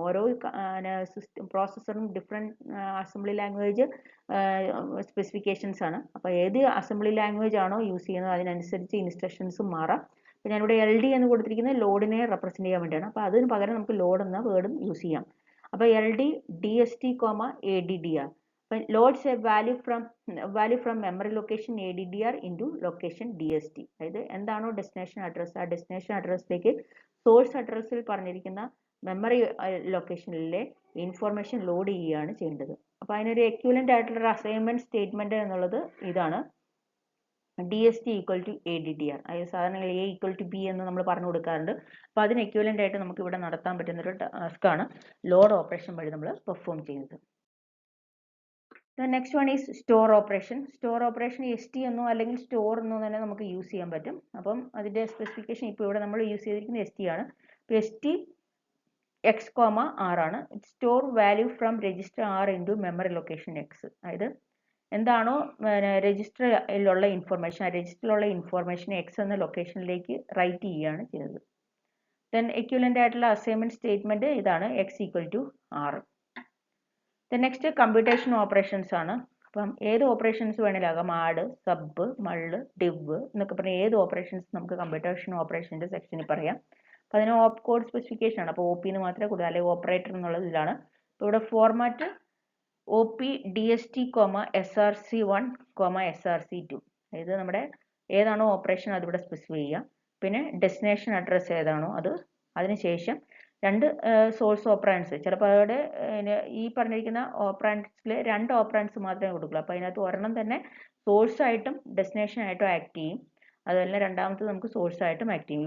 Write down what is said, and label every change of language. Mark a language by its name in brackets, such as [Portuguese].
[Malayalam] ഓരോ system പ്രോസസ്സറും different assembly language specifications ആണ്. അപ്പോൾ ഏത് അസംബ്ലി ലാംഗ്വേജ് ആണോ യൂസ് ചെയ്യുന്നത് അതിനനുസരിച്ച് ഇൻസ്ട്രക്ഷൻസും മാറാം. അപ്പോൾ ഞാനിവിടെ LD എന്ന് കൊടുത്തിരിക്കുന്നത് ലോഡിനെ റെപ്രസെൻറ്റ് ചെയ്യാൻ വേണ്ടിയാണ്. അപ്പോൾ അതിന് പകരം നമുക്ക് ലോഡ് എന്ന വേർഡും യൂസ് ചെയ്യാം. [English] അപ്പോൾ LD DST, ADDR. Loads a value from memory location ADDR into location DST. [Malayalam] അതായത് എന്താണോ ഡെസ്റ്റിനേഷൻ അഡ്രസ്സ്, ആ ഡെസ്റ്റിനേഷൻ അഡ്രസ്സിലേക്ക് സോഴ്സ് അഡ്രസ്സിൽ പറഞ്ഞിരിക്കുന്ന മെമ്മറി ലൊക്കേഷനിലെ ഇൻഫോർമേഷൻ ലോഡ് ചെയ്യുകയാണ് ചെയ്യേണ്ടത്. അപ്പോൾ അതിനൊരു എക്വിവലൻ്റ് ആയിട്ടുള്ള അസൈൻമെൻറ്റ് സ്റ്റേറ്റ്മെൻറ്റ് എന്നുള്ളത് ഇതാണ്, DST ഈക്വൽ ടു ADDR. അതായത് സാധാരണ A ഈക്വൽ ടു B എന്ന് നമ്മൾ പറഞ്ഞു കൊടുക്കാറുണ്ട്. അപ്പോൾ അതിന് എക്വിവലൻ്റ് ആയിട്ട് നമുക്ക് ഇവിടെ നടത്താൻ പറ്റുന്നൊരു ടാസ്ക്കാണ് ലോഡ് ഓപ്പറേഷൻ വഴി നമ്മൾ പെർഫോം ചെയ്യുന്നത്. [English] The next one is store operation. [Malayalam] Store operation ST എന്നോ അല്ലെങ്കിൽ store എന്നോ തന്നെ നമുക്ക് യൂസ് ചെയ്യാൻ പറ്റും. അപ്പം അതിൻ്റെ സ്പെസിഫിക്കേഷൻ ഇപ്പോൾ ഇവിടെ നമ്മൾ യൂസ് ചെയ്തിരിക്കുന്നത് ST ആണ്. അപ്പോൾ ST X, R ആണ്. [English] Store value from register R into memory location X. [Malayalam] അതായത് എന്താണോ രജിസ്റ്ററിലുള്ള ഇൻഫോർമേഷൻ, ആ രജിസ്റ്ററിലുള്ള ഇൻഫോർമേഷൻ X എന്ന ലൊക്കേഷനിലേക്ക് റൈറ്റ് ചെയ്യുകയാണ് ചെയ്യുന്നത്. ദെൻ എക്വിവലൻ്റ് ആയിട്ടുള്ള അസൈൻമെൻറ്റ് സ്റ്റേറ്റ്മെൻറ്റ് ഇതാണ്, X equal to R. Next computation operations ആണ്. അപ്പം ഏത് ഓപ്പറേഷൻസ് വേണമെങ്കിലാകാം, ആഡ്, സബ്, മള്ള്, ഡിവ് എന്നൊക്കെ പറഞ്ഞാൽ ഏത് ഓപ്പറേഷൻസ് നമുക്ക് കമ്പ്യൂട്ടേഷൻ ഓപ്പറേഷൻ്റെ സെക്ഷനിൽ പറയാം. അപ്പോൾ അതിന് ഓപ്പ് കോഡ് സ്പെസിഫിക്കേഷൻ ആണ്. അപ്പോൾ OP എന്ന് മാത്രമേ കൊടുക്കുക, അല്ലെങ്കിൽ ഓപ്പറേറ്റർ എന്നുള്ളത് ഇതിലാണ്. അപ്പോൾ ഇവിടെ format OP DST, SRC1, SRC2. അതായത് നമ്മുടെ ഏതാണോ ഓപ്പറേഷൻ അതിവിടെ സ്പെസിഫൈ ചെയ്യുക. പിന്നെ ഡെസ്റ്റിനേഷൻ അഡ്രസ്സ് ഏതാണോ അത്, അതിനുശേഷം രണ്ട് സോഴ്സ് ഓപ്പറാൻസ്. ചിലപ്പോൾ അവിടെ ഈ പറഞ്ഞിരിക്കുന്ന ഓപ്പറാൻസിൽ രണ്ട് ഓപ്പറാൻസ് മാത്രമേ കൊടുക്കുള്ളൂ. അപ്പോൾ അതിനകത്ത് ഒരെണ്ണം തന്നെ സോഴ്സായിട്ടും ഡെസ്റ്റിനേഷനായിട്ടും ആക്ട് ചെയ്യും, അതുപോലെ രണ്ടാമത്തെ നമുക്ക് സോഴ്സായിട്ടും ആക്ട് ചെയ്യും.